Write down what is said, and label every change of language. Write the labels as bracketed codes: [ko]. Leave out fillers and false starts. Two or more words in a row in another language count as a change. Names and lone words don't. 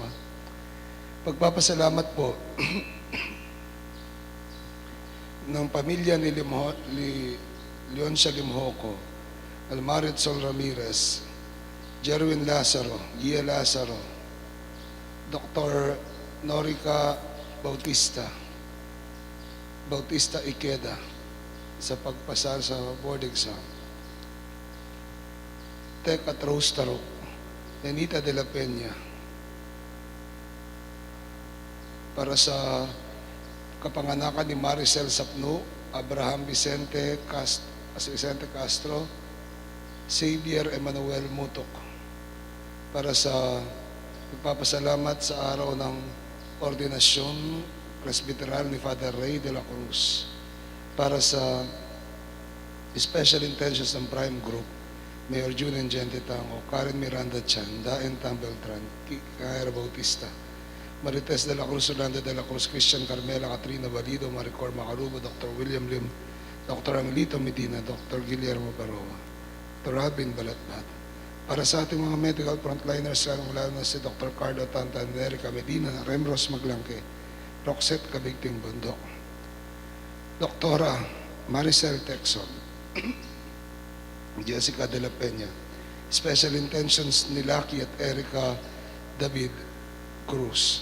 [tl] Pagpapasalamat po ng pamilya ni Leon Salimhoco, Almarit Sol Ramirez, Jerwin Lazaro, Gia Lazaro, Dr. Norica Bautista Ikeda sa pagpasa sa [en] board exam. [tl] Tek at Rose Tarok, Nenita de la Peña, para sa kapanganakan ni Maricel Sapno, Abraham Vicente Castro, Xavier Emmanuel Mutok, para sa pagpapasalamat sa araw ng ordinasyon presbyteral ni Father Ray de la Cruz, para sa [en] special intentions [tl] ng Prime Group, Mayor Junen Gente Tango, Karen Miranda Chan, Daen Tambeltran, Kaira Bautista, Marites de la Cruz, Orlando de la Cruz, Christian Carmela, Katrina Valido, Maricor Macarubo, Dr. William Lim, Dr. Angelito Medina, Dr. Guillermo Baroa, Dr. Robin Balatbat. Para sa ating mga [en] medical frontliners, [tl] lalo na si Dr. Carlo Tantan, Erica Medina, Remros Maglangke, Roxette Kabigting Bundok, Doktora Maricel Texon, Jessica de la Peña, [en] Special Intentions [tl] ni Lucky at Erica David Cruz.